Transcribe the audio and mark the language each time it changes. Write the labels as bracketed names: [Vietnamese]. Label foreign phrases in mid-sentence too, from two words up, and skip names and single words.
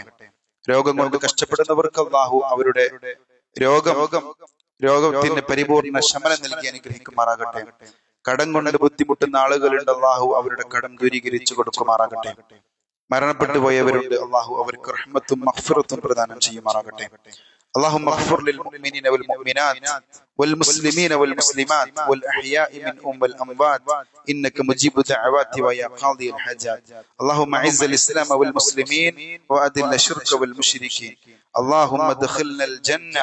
[Malayalam] രോഗം കൊണ്ട് കഷ്ടപ്പെടുന്നവർക്ക് അള്ളാഹു അവരുടെ രോഗത്തിന് പരിപൂർണ ശമനം നൽകി അനുഗ്രഹിക്കുമാറാകട്ടെ. കടം കൊണ്ട് ബുദ്ധിമുട്ടുന്ന ആളുകളുണ്ട്, അള്ളാഹു അവരുടെ കടം ദൂരീകരിച്ചു കൊടുക്കുമാറാകട്ടെ. മരണപ്പെട്ടു പോയവരുണ്ട്, അള്ളാഹു അവർക്ക് റഹ്മത്തും മഗ്ഫിറത്തും പ്രദാനം ചെയ്യുമാറാകട്ടെ. [Arabic] اللهم اغفر للمؤمنين والمؤمنات والمسلمين والمسلمات والأحياء منهم والأموات إنك مجيب دعوات ويا قاضي الحاجات. اللهم أعز الإسلام والمسلمين وأذل الشرك والمشركين. اللهم ادخلنا الجنة.